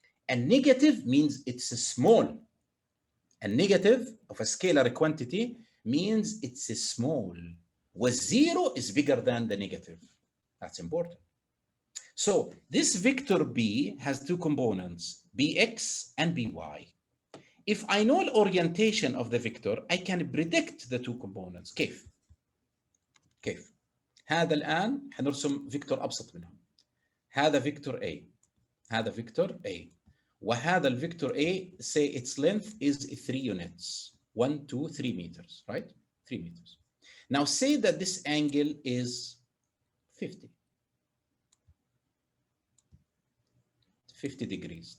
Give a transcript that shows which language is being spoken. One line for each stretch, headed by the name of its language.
English: A negative means it's small. A negative of a scalar quantity means it's small. Where 0 is bigger than the negative. That's important. So this vector B has two components, bx and by. If I know the orientation of the vector, I can predict the two components.
Arabic: كيف؟ هذا الآن حنرسم فيكتور أبسط منهم. هذا فيكتور A. هذا فيكتور A. وهذا الفيكتور
English: A, say its length is 3 units. 1, 2, 3 meters, right? 3 meters. Now say that this angle is 50 degrees.